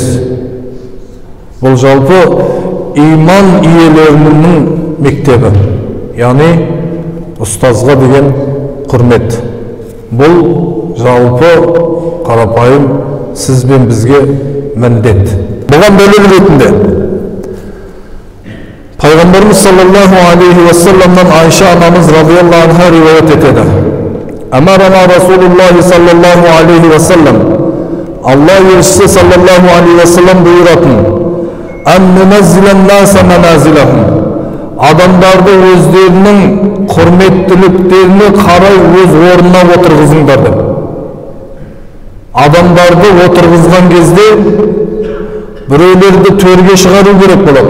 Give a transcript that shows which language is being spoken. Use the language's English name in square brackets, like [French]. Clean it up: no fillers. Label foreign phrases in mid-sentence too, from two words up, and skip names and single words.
[Kazakh] Бұл жалпы иман иелерінің мектебі, яғни ұстазға деген құрмет. Бұл жалпы қарапайым сіз бен бізге міндет. Бұған дәлел ретінде Пайғамбарымыз [Arabic] صلى الله عليه وسلم [Kazakh] Айша анамыз [Arabic] رضي الله عنها [Kazakh] риуаят етеді. [Arabic] أمرنا رسول الله صلى الله عليه وسلم, [Kazakh] Алла елшісі [Arabic] صلى الله عليه وسلم [Kazakh] бұйыратын, адамдарды өздерінің құрметтіліктеріне қарай өз орнына отырғызыңдар деп. Адамдарды отырғызған кезде біреулерді төрге шығару керек болады.